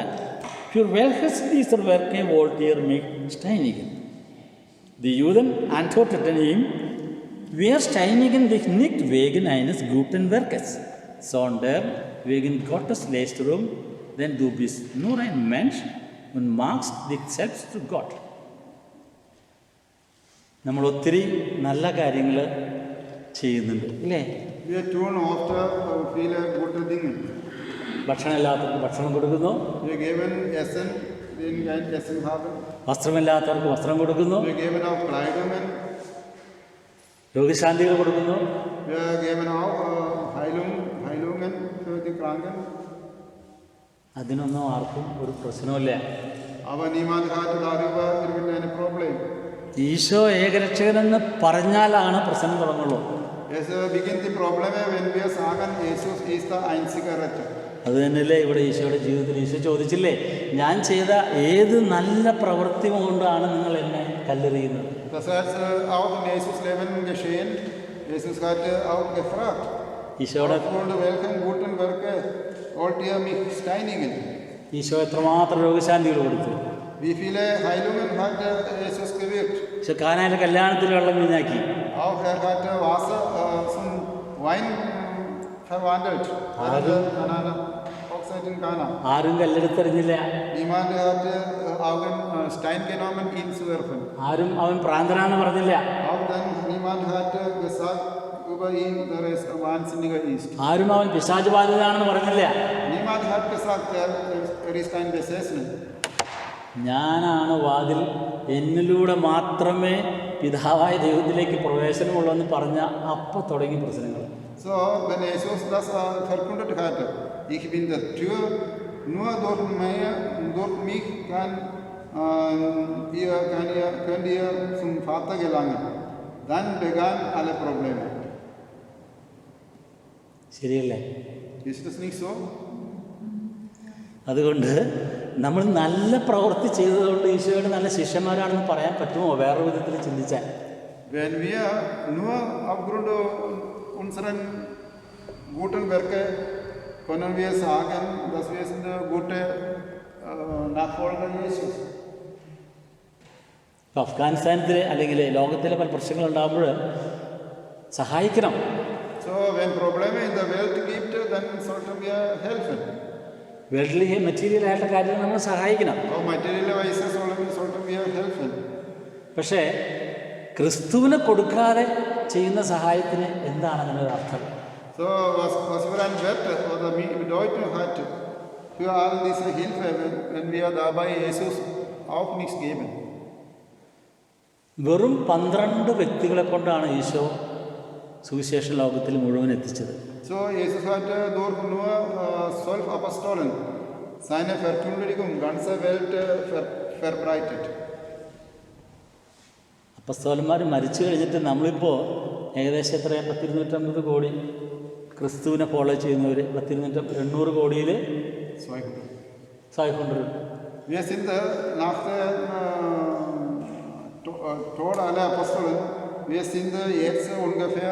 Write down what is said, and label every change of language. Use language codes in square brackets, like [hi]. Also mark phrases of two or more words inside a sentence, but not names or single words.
[de] Für welches dieser Werke wollt ihr mich steinigen? Die Juden antworteten ihm, wir steinigen dich nicht wegen eines guten Werkes, sondern wegen Gottes Lästerung, denn du bist nur ein Mensch und machst dich selbst zu Gott. [ml] നമ്മൾ ഒത്തിരി നല്ല കാര്യങ്ങൾ ചെയ്യുന്നുണ്ട് അല്ലേ? [de] Wir tun oft viele gute Dinge. [ml] ഭക്ഷണമില്ലാത്തവർക്ക് ഭക്ഷണം കൊടുക്കുന്നു, [de] Wir geben Essen, denen kein Essen haben. [ml] വസ്ത്രമില്ലാത്തവർക്ക് വസ്ത്രം കൊടുക്കുന്നു, [de] Wir geben auch Kleidungen. [ml] രോഗശാന്തികൾ കൊടുക്കുന്നു, [de] Wir geben auch Heilungen für die Kranken. [ml] അതിനൊന്നും ആർക്കും ഒരു പ്രശ്നമില്ല. [de] Aber niemand hat darüber irgendein Problem. [ml] ഈശോ ഏകരക്ഷകനെന്ന് പറഞ്ഞാലാണ് പ്രശ്നം തുടങ്ങുള്ളൂ. [de] Es beginnt die Probleme, wenn wir sagen, Jesus ist der einzige Retter. [ml] അത് തന്നെയല്ലേ ഇവിടെ ഈശോയുടെ ജീവിതത്തിൽ ഈശോ ചോദിച്ചില്ലേ, ഞാൻ ചെയ്ത ഏത് നല്ല പ്രവൃത്തി കൊണ്ടാണ് നിങ്ങൾ എന്നെ കല്ലെറിയുന്നത്? [de] Das hat auch in Jesus Leben geschehen. Jesus hat auch gefragt, [ml] ഈശോയുടെ [de] aufgrund welchen guten Werke wollt ihr mich steinigen? [ml] ഈശോ എത്രമാത്രം രോഗശാന്തികൾ കൊടുത്തു. [de] Wie viele Heilungen hat Jesus gewirkt? [ml] പക്ഷെ കാനായിലെ കല്യാണത്തിൽ വെള്ളം വീഞ്ഞാക്കി. [de] Auch hat Wasser zum Wein verwandelt. Hochzeit in Kana. [ml] ആരും കല്ലെടുത്തെറിഞ്ഞില്ല. [de] Niemand hat einen Stein genommen, ihn zu werfen. [ml] ആരും അവൻ പ്രാന്തനാന്ന് പറഞ്ഞില്ല. [de] Auch dann niemand hat gesagt über ihn, dass er wahnsinniger ist. [ml] ആരും അവൻ പിശാച് ബാധിതനാണെന്ന് പറഞ്ഞില്ല. [de] Niemand hat gesagt, er ist ein Besessener. [ml] ഞാനാണ് വാതിൽ, എന്നിലൂടെ മാത്രമേ പിതാവായ ദൈവത്തിലേക്ക് പ്രവേശനമുള്ളൂ എന്ന് പറഞ്ഞ അപ്പം തുടങ്ങി പ്രശ്നങ്ങൾ. [de] So, wenn Jesus das verkündet hatte, ich bin der Tür, nur durch mich könnt ihr zum Vater gelangen. Dann begannen alle Probleme. [ml] ശരിയല്ലേ? [de] Ist das nicht so? [ml] അതുകൊണ്ട് നമ്മൾ നല്ല പ്രവൃത്തി ചെയ്തതുകൊണ്ട് ഈശോയുടെ നല്ല ശിഷ്യന്മാരാണെന്ന് പറയാൻ പറ്റുമോ? വേറൊരു വിധത്തിൽ ചിന്തിച്ചാൽ, [de] Wenn wir nur aufgrund unserer guten Werke können wir sagen, dass wir sind gute Nachfolger Jesus. [ml] ഇപ്പോൾ അഫ്ഗാനിസ്ഥാനത്തിൽ അല്ലെങ്കിൽ ലോകത്തിലെ പല പ്രശ്നങ്ങളുണ്ടാകുമ്പോൾ സഹായിക്കണം. [de] So, wenn Probleme in der Welt gibt, dann sollten wir helfen. [en] world-ile material [ml] ആയിട്ടുള്ള കാര്യങ്ങൾ നമ്മൾ സഹായിക്കണം. [de] Auf materielle Weise sollten wir helfen. [ml] പക്ഷേ ക്രിസ്തുവിനെ കൊടുക്കാതെ ചെയ്യുന്ന സഹായത്തിന് എന്താണ് അതിനൊരു അർത്ഥം? [de] So, was für ein Wert oder Bedeutung hat für all diese Hilfe, wenn wir dabei Jesus auch nichts geben. [ml] വെറും 12 വ്യക്തികളെ കൊണ്ടാണ് ഈശോ സുവിശേഷ ലോകത്തിൽ മുഴുവൻ എത്തിച്ചത്. [de] So, Jesus hat durch nur 12 Apostolen seine Verkündigung ganze Welt verbreitet. [ml] അപ്പസ്തോലന്മാർ മരിച്ചു കഴിഞ്ഞിട്ട് നമ്മളിപ്പോൾ ഏകദേശം എത്രയാണ് 250 കോടി ക്രിസ്തുവിനെ ഫോളോ ചെയ്യുന്നവർ. 800 കോടിയിൽ 500. [de] Wir sind nach dem Tod aller Apostolen, wir sind jetzt ungefähr